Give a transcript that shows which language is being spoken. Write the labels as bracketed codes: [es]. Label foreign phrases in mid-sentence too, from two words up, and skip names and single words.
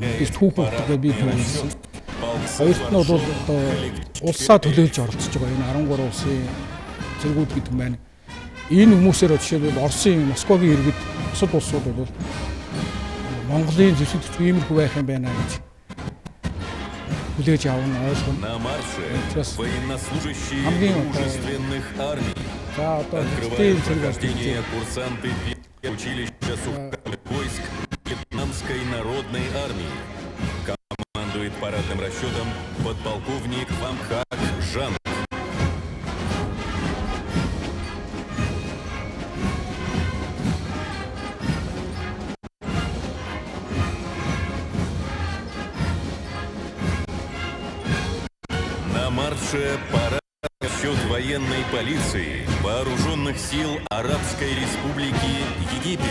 [mn] Би түүхэн утгагаа би төлөвлөсөн. Хоёрт нь бол одоо улсаа төлөөлж оролцож байгаа энэ 13 улсын цэргүүд гэдэг нь байна. Энэ хүмүүсээр жишээлбэл Оросын Москвагийн иргэд бусад улсууд бол Монголын зэвсэгч иймэрхүү байх юм байна гэж хүлээж авах нь ойлгоно. Хамгийн [ru] Открывают прохождение курсанты училища сухопутных войск Вьетнамской народной армии. Командует парадным расчетом подполковник Вам Хак Жан. На марше парад расчет военной полиции Вооруженных сил Арабской Республики Египет.